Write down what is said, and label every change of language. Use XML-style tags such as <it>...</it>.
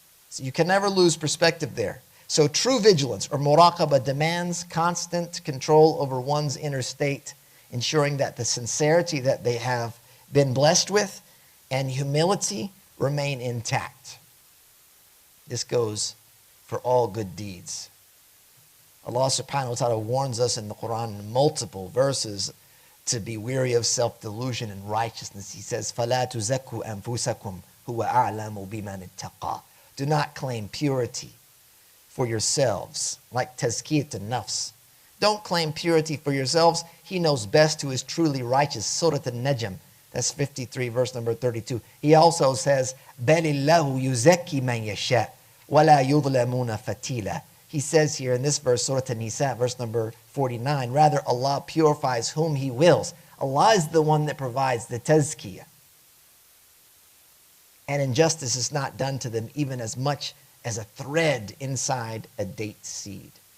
<en>So you can never lose perspective there. So true vigilance or muraqabah demands constant control over one's inner state, ensuring that the sincerity that they have been blessed with and humility remain intact. This goes for all good deeds. Allah subhanahu wa ta'ala warns us in the Quran in multiple verses to be weary of self-delusion and righteousness. He says,</en> <ar>فَلَا تُزَكُّوا أَنفُسَكُمْ هُوَ أَعْلَمُ بِمَنِ اتَّقَى.</ar> <en>Do not claim purity for yourselves, like tazkiyat an-nafs. Don't claim purity for yourselves. He knows best who is truly righteous. Surah An-Najm, that's 53, verse number 32. He also says,</en> <ar>بَلِ اللَّهُ يُزَكِّي مَنْ يَشَاءُ وَلَا يُظْلَمُونَ فَتِيلًا.</ar> <en>He says here in this verse, Surah An-Nisa, verse number 49, rather Allah purifies whom He wills. Allah is the one that provides the tazkiyah. And injustice is not done to them even as much as a thread inside a date seed.</en>